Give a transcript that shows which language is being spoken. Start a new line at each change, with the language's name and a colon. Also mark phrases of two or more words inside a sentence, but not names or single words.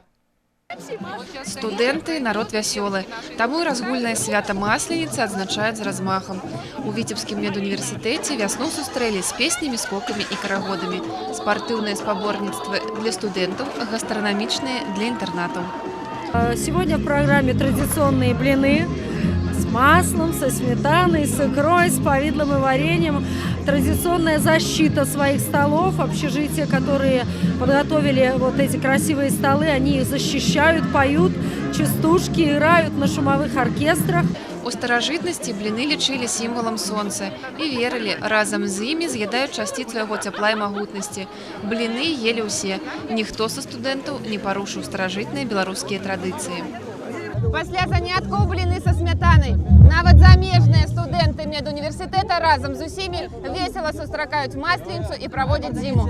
Belarusian: Студэнты – народ вясёлы. Таму і разгульнае свята Масленицы адзначаюць з размахам. У Віцебскім медуніверсітэце вясну сустрэлі з песнямі, скокамі і карагодамі. Спартыўныя спаборніцтвы для студэнтаў, гастранамічныя для інтэрнатаў.
Russian: Сегодня в программе традиционные блины с маслом, со сметаной, с икрой, с повидлом и вареньем. Традиционная защита своих столов. Общежития, которые подготовили вот эти красивые столы, они их защищают, поют частушки, играют на шумовых оркестрах.
Belarusian: У старажытнасці бліны лічылі сімвалам сонца і верылі, разам з імі з'ядаюць частіцу яго цяпла і магутнасці. Бліны елі ўсе. Ніхто са студэнтаў не парушыў старажытныя беларускія традыцыі. Пасля заняткаў бліны са смятанай. Нават замежныя студэнты медуніверсітэта разам з усімі весела сустракаюць масленіцу і праводзяць зіму.